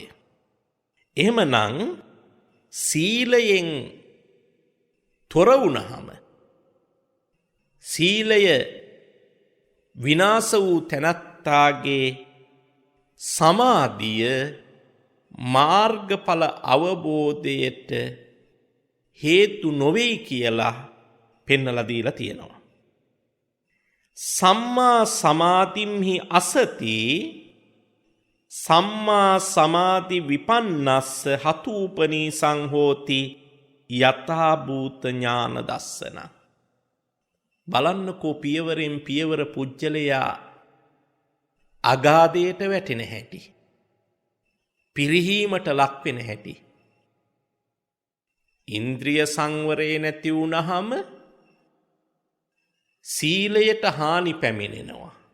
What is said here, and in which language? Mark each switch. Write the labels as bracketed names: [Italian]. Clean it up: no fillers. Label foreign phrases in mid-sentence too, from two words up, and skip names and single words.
[Sinhala] එහෙමනම් සීලයෙන් තොර වුණාම, සීලය විනාශ වූ තැනැත්තාගේ සමාධිය මාර්ගඵල අවබෝධයට හේතු නොවේ කියලා පෙන්වලා දීලා තියෙනවා. [Pali] සම්මා සමාධිම්හි අසති සම්මා සමාධි විපන්නස්ස හතූපනීසං හෝති යථා භූත ඥාන දස්සන. [Sinhala] බලන්නකෝ පියවරෙන් පියවර පුජ්‍යලයා අගාධයට වැටෙන හැටි, පිරිහීමට ලක් වෙන හැටි. ඉන්ද්‍රිය සංවරය නැති වුණාම සීලයට හානි පැමිණෙනවා.